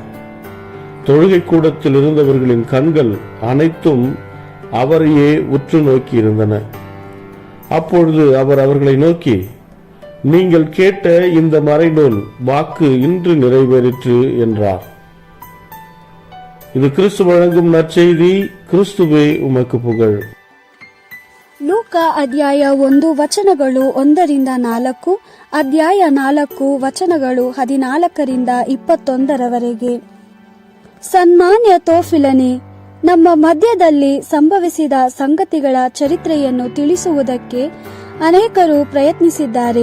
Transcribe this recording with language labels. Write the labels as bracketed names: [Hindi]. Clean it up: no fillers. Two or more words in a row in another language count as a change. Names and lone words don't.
[Tamil] தொழுகை கூடத்தில் இருந்தவர்களின் கண்கள் அனைத்தும் அவரையே உற்று நோக்கி இருந்தன. அப்பொழுது அவர் அவர்களை நோக்கி, நீங்கள் கேட்ட இந்த மறைநூல் வாக்கு இன்று நிறைவேறிற்று என்றார். இது கிறிஸ்து வழங்கும் நற்செய்தி. கிறிஸ்துவே உமக்கு புகழ். [Kannada] ಲೂಕಾ ಅಧ್ಯಾಯ 1 ವಚನಗಳು 1-4, ಅಧ್ಯಾಯ 4 ವಚನಗಳು 14-21. ಸನ್ಮಾನ್ಯ ತೋಫಿಲನೆ, ನಮ್ಮ ಮಧ್ಯದಲ್ಲಿ ಸಂಭವಿಸಿದ ಸಂಗತಿಗಳ ಚರಿತ್ರೆಯನ್ನು ತಿಳಿಸುವುದಕ್ಕೆ ಅನೇಕರು ಪ್ರಯತ್ನಿಸಿದ್ದಾರೆ.